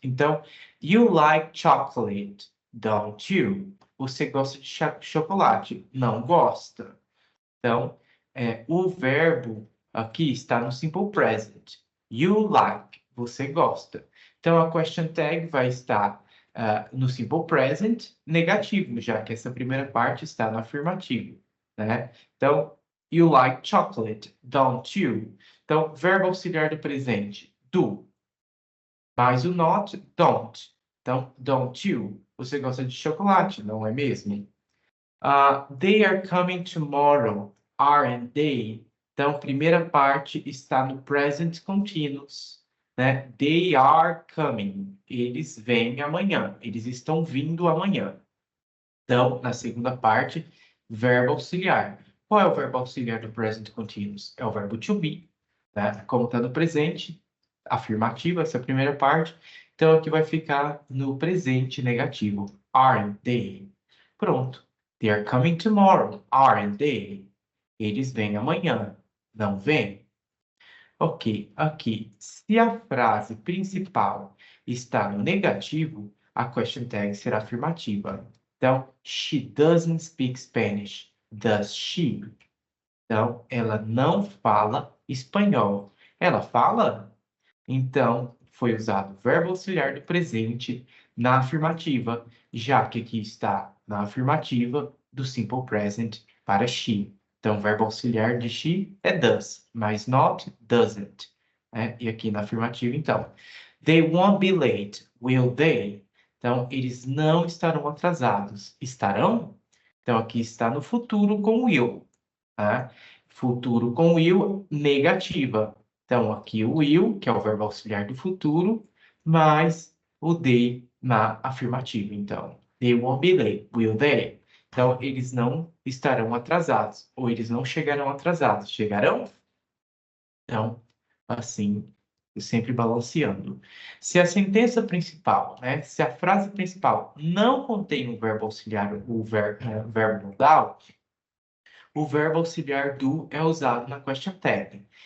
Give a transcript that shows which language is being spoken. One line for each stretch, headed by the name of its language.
English: Então, you like chocolate, don't you?
Portuguese: Você gosta de chocolate? Não gosta. Então, o verbo aqui está no simple present.
English: You like,
Portuguese: você gosta. Então, a question tag vai estar no simple present negativo, já que essa primeira parte está no afirmativo, né?
English: Então, you like chocolate, don't you?
Portuguese: Então, verbo auxiliar do presente, do. Mais o not, don't. Então,
English: don't you?
Portuguese: Você gosta de chocolate, não é mesmo?
English: They are coming tomorrow, aren't they?
Portuguese: Então, primeira parte está no present continuous, né?
English: They are coming.
Portuguese: Eles vêm amanhã. Eles estão vindo amanhã. Então, na segunda parte, verbo auxiliar. Qual é o verbo auxiliar do present continuous? É o verbo to be, né? Como está no presente, afirmativa, essa é a primeira parte. Então, aqui vai ficar no presente negativo.
English: Aren't they? Pronto. They are coming tomorrow. Aren't they?
Portuguese: Eles vêm amanhã. Não vêm? Ok, aqui. Se a frase principal está no negativo, a question tag será afirmativa.
English: Então, she doesn't speak Spanish. Does she?
Portuguese: Então, ela não fala espanhol. Ela fala? Então, foi usado o verbo auxiliar do presente na afirmativa, já que aqui está na afirmativa do simple present para she. Então, o verbo auxiliar de she é does, mas not doesn't, né? E aqui na afirmativa, então,
English: they won't be late, will they?
Portuguese: Então, eles não estarão atrasados. Estarão? Então, aqui está no futuro com will, tá? Futuro com will, negativa. Então, aqui o will, que é o verbo auxiliar do futuro, mais o they na afirmativa.
English: Então, they won't be late, will they?
Portuguese: Então, eles não estarão atrasados, ou eles não chegarão atrasados. Chegarão? Então, assim, sempre balanceando. Se a sentença principal, né, se a frase principal não contém o verbo auxiliar, verbo modal, o verbo auxiliar do é usado na question tag.